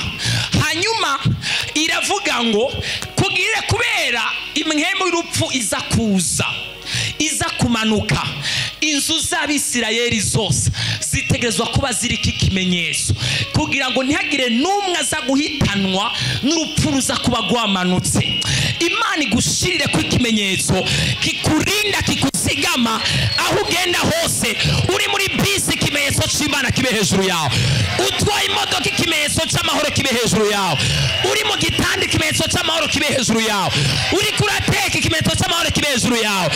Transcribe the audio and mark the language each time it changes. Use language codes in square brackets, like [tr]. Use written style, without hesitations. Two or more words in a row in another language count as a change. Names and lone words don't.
[rn] Hanyuma iravuga ngo kugire kubera imwemu y'urupfu iza kuza, iza kumanuka, inzu z'Abisirayeli zose zitegerezwa kuba ziriko ikimenyetso kugira ngo ntihagire n'umwe aza guhitanwa n'urupfu ruza kuba rwamanutse. Imana igushirire ku ikimenyetso kikurinda kikusigama aho ugenda hose. Uri muri bisi ikimenyetso cy'Imana kibe hejuru yawe. Utwaye imodoka ikimenyetso cy'amahoro kibe hejuru yawe. Uri mu gitanda ikimenyetso cy'amahoro kibe hejuru yawe. Uri kurateka ikimenyetso cy'amahoro kibe hejuru yawe.